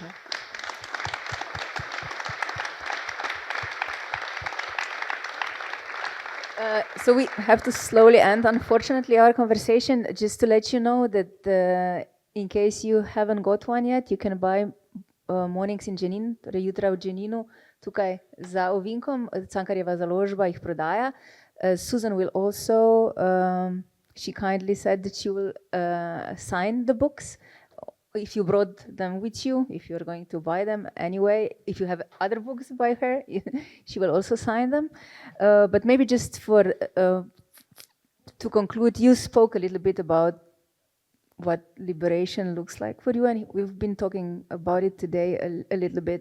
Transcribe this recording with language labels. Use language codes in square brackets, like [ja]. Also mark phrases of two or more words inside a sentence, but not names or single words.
[en] So we have to slowly end, unfortunately, our conversation. Just to let you know that in case you haven't got one yet, you can buy Mornings in Jenin, [sl] torej jutra v Jeninu, tukaj za ovinkom. Cankarjeva založba jih prodaja. [en] Susan will also, she kindly said that she will sign the books. If you brought them with you, if you're going to buy them anyway, if you have other books by her, she will also sign them. But maybe just to conclude, you spoke a little bit about what liberation looks like for you, and we've been talking about it today a little bit.